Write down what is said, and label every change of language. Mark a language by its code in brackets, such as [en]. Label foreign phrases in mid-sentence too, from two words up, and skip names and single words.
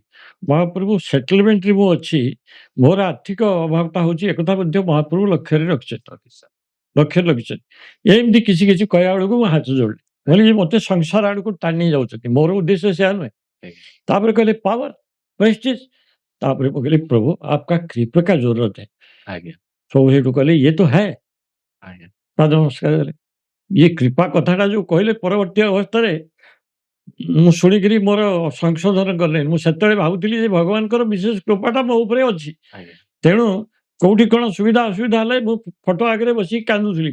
[or] ମହାପ୍ରଭୁ ସେଟଲମେଣ୍ଟରେ ମୁଁ ଅଛି, ମୋର ଆର୍ଥିକ ଅଭାବଟା ହେଉଛି ଏକଥା ମଧ୍ୟ ମହାପ୍ରଭୁ ଲକ୍ଷ୍ୟରେ ରଖିଛନ୍ତି। ଲକ୍ଷ୍ୟରେ ରଖିଛନ୍ତି। ଏମିତି କିଛି କିଛି କହିବା ବେଳକୁ ମୁଁ ହାତ ଯୋଡ଼ିଲି। କହିଲି ମୋତେ ସଂସାର ଆଡ଼କୁ ଟାଣି ନେଇ ଯାଉଛନ୍ତି, ମୋର ଉଦ୍ଦେଶ୍ୟ ସେୟା ନୁହେଁ। ଆଜ୍ଞା ତାପରେ କହିଲେ [en] power prestige. [or] ତାପରେ ମୁଁ କହିଲି ପ୍ରଭୁ [hi] आपका कृपा का जरूरत है। [or] ଆଜ୍ଞା ସବୁ ସେଇଠୁ କହିଲେ ଇଏ ତ ହେ। ଆଜ୍ଞା ପାଦ ନମସ୍କାର କଲେ। ଇଏ କୃପା କଥାଟା ଯୋଉ କହିଲେ ପରବର୍ତ୍ତୀ ଅବସ୍ଥାରେ ମୁଁ ଶୁଣିକିରି ମୋର ସଂଶୋଧନ କଲେ। ମୁଁ ସେତେବେଳେ ଭାବୁଥିଲି ଯେ ଭଗବାନଙ୍କର ବିଶେଷ କୃପାଟା ମୋ ଉପରେ ଅଛି। ଆଜ୍ଞା ତେଣୁ କୋଉଠି କ'ଣ ସୁବିଧା ଅସୁବିଧା ହେଲେ ମୁଁ ଫଟୋ ଆଗରେ ବସିକି କାନ୍ଦୁଥିଲି।